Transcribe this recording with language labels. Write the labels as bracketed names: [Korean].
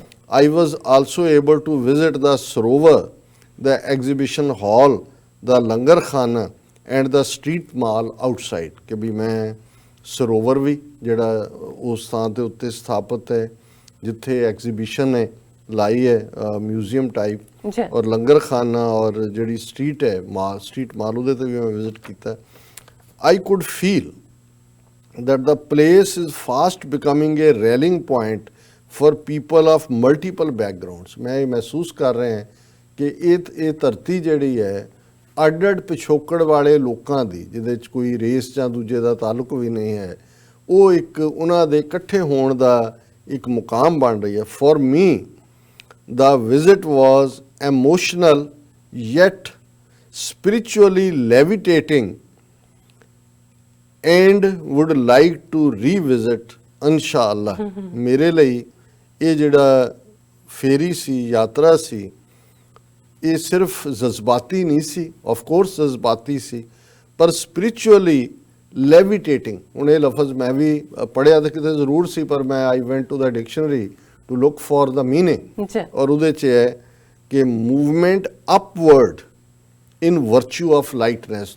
[English] I was also able to visit the Sarovar, the exhibition hall, the langar khana and the street mall outside [Punjabi] ਕਿ ਵੀ ਮੈਂ ਸਰੋਵਰ ਵੀ ਜਿਹੜਾ ਉਸ ਥਾਂ ਦੇ ਉੱਤੇ ਸਥਾਪਿਤ ਹੈ ਜਿੱਥੇ ਐਗਜ਼ੀਬਿਸ਼ਨ ਨੇ ਲਾਈ ਹੈ ਮਿਊਜ਼ੀਅਮ ਟਾਈਪ, ਔਰ ਲੰਗਰ ਖਾਨਾ ਔਰ ਜਿਹੜੀ ਸਟਰੀਟ ਮਾਲ ਉਹਦੇ ਤੇ ਵੀ ਮੈਂ ਵਿਜ਼ਿਟ ਕੀਤਾ। [English] I could feel that the place is fast becoming a rallying point for people of multiple backgrounds। [Punjabi] ਮੈਂ ਇਹ ਮਹਿਸੂਸ ਕਰ ਰਿਹਾ ਹਾਂ ਕਿ ਇਹ ਧਰਤੀ ਜਿਹੜੀ ਹੈ ਅੱਡ ਪਿਛੋਕੜ ਵਾਲੇ ਲੋਕਾਂ ਦੀ, ਜਿਹਦੇ 'ਚ ਕੋਈ ਰੇਸ ਜਾਂ ਦੂਜੇ ਦਾ ਤਾਲੁਕ ਵੀ ਨਹੀਂ ਹੈ, ਉਹ ਇੱਕ ਉਹਨਾਂ ਦੇ ਇਕੱਠੇ ਹੋਣ ਦਾ ਇੱਕ ਮੁਕਾਮ ਬਣ ਰਹੀ ਹੈ। [English] For me the visit was emotional yet spiritually levitating and would like to revisit inshallah। [Punjabi] ਮੇਰੇ ਲਈ ਇਹ ਜਿਹੜਾ ਫੇਰੀ ਸੀ, ਯਾਤਰਾ ਸੀ, ਇਹ ਸਿਰਫ ਜਜ਼ਬਾਤੀ ਨਹੀਂ ਸੀ, ਆਫ ਕੋਰਸ ਜਜ਼ਬਾਤੀ ਸੀ, ਪਰ ਸਪਿਰਿਚੁਅਲੀ ਲੈਵਿਟੇਟਿੰਗ। ਹੁਣ ਇਹ ਲਫ਼ਜ਼ ਮੈਂ ਵੀ ਪੜ੍ਹਿਆ ਤਾਂ ਕਿਤੇ ਜ਼ਰੂਰ ਸੀ, ਪਰ ਮੈਂ [English] I went to the dictionary to look for the meaning, [Punjabi] ਔਰ ਉਹਦੇ 'ਚ ਹੈ ਕਿ [English] Movement upward in virtue of lightness.